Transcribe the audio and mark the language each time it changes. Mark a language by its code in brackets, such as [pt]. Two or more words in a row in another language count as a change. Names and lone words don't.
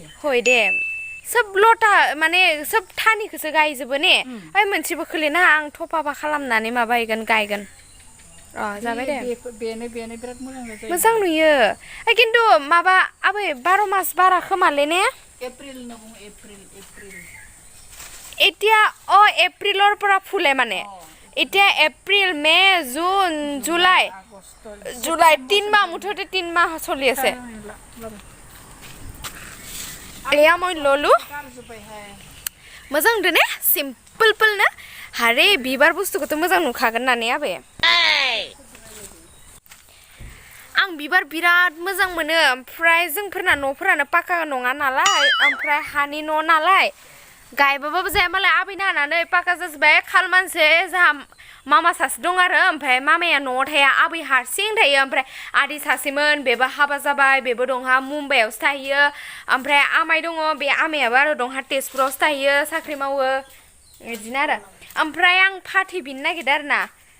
[brx] हय दे सोब लटा माने सोब थानिखौसो गायजोबो ने ओइ मोनसेबो खोलिना आं थफाबा खालामनानै माबायगोन गायगोन अ जाबाय दे बेनो बिराद मोजां जायो मोजां नुयो खिन्थु माबा आबै 12 मास बारा खोमाले ने एप्रिल न बुं एप्रिल [as] এতিয়া এপ্ৰিলৰ পৰা ফুলে মানে এতিয়া এপ্ৰিল মে জুন জুলাই 3 মাহ মুঠতে 3 মাহ চলি আছে এয়া মই ললো [brx] मोजां नुदों ने सिम्पोल ना हारे बिबार बुस्थुखौथ' मोजां नुखागोन ना ने आबै आं बिबार बिराद मोजां मोनो ओमफ्राय जोंफोरना न'फोरानो पाक्का नङा नालाय ओमफ्राय हानि न' नालाय गायबाबो जाया मालाय आबैना हानानै पाक्का जाजोब्बाय खाल मानसि जोंहा मामा सासे दं आरो ओमफ्राय मामाया न'आव थाया आबै हारसिं थायो ओमफ्राय आदै सासेमोन बेबो हाबा जाबाय बेबो दंहा मुम्बाइआवसो थाहैयो ओमफ्राय आमाइ दङ बे आमायाबो आरो दंहा तेजपुरावसो थाहैयो साख्रि मावो बिदिनो आरो ओमफ्राय आं फाथै बिनो नागिरदों आरो ना